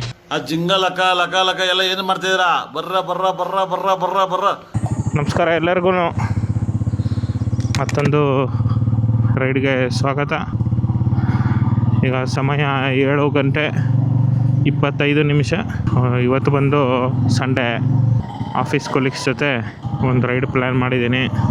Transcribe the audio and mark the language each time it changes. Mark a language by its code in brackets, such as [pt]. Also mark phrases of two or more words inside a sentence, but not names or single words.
[kn] ಆ ಜಿಂಗ ಲಕ ಲಕ ಲಕ ಎಲ್ಲ ಏನು ಮಾಡ್ತಿದ್ದೀರಾ? ಬರ್ರ ಬರ್ರ ಬರ್ರ ಬರ್ರ ಬರ್ರ ಬರ್ರ. ನಮಸ್ಕಾರ ಎಲ್ಲರಿಗೂ ಮತ್ತೊಂದು ರೈಡ್ಗೆ ಸ್ವಾಗತ. ಈಗ ಸಮಯ 7:25. ಇವತ್ತು ಬಂದು ಸಂಡೇ. [en] office colleagues [kn] ಜೊತೆ ಒಂದು [en] ride plan [kn] ಮಾಡಿದ್ದೀನಿ.